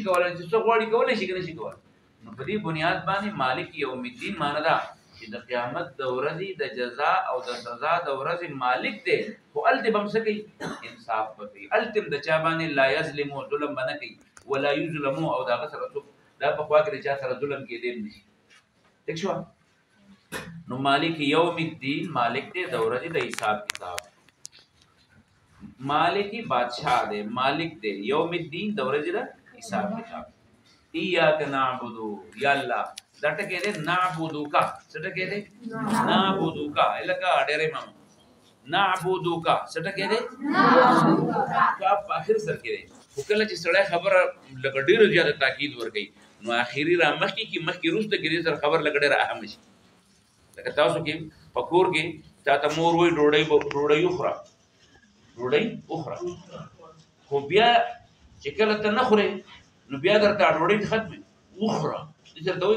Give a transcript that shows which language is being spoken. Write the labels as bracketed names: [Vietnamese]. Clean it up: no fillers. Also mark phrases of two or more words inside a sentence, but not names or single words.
[Pashto] کولای چې څو غواړي کولای شي که نشي کولای نو په دې بنیاد باندې [Arabic] مالک یوم الدین [Pashto] معنا ده چې د قیامت د ورځې د جزا او د سزا د ورځې مالک دی خو الته به هم څه کوي انصاف به کوي الته د چا باندې [Arabic] لا یظلمو [Pashto] ظلم به نه کوي ولا یظلمو او د هغه سره څوک دا په خوا کې د چا سره ظلم کېدی نه شي ٹھیک شو نو [Arabic] مالک یوم الدین [Pashto] مالک دی د ورځې د حساب کتاب مالکی بادشاہ دے مالک دے یوم الدین د ورځې د حساب کتاب [Arabic] ایاک نعبدو [Pashto] یا الله دا ټکی دی نعبدو کا څه ټکی دی نعبدو کا الکا ډېرې مام نعبدو کا څه ټکی دی کا په اخر سر کې دی خو کله چې سړی خبره لکه ډېر زیاته تاکید ورکړي نو اخیری را مخکې کې مخکې روسته کې سر خبر لکه ډېر اهم شي لکه تاسو کې پکور کې چاته مور وای ډوډۍ وخوره ډوډۍ وخوره خو بیا چې کله ته نه خورې نو بیا درته ډوډۍ ختمه وخوره دې درته وایي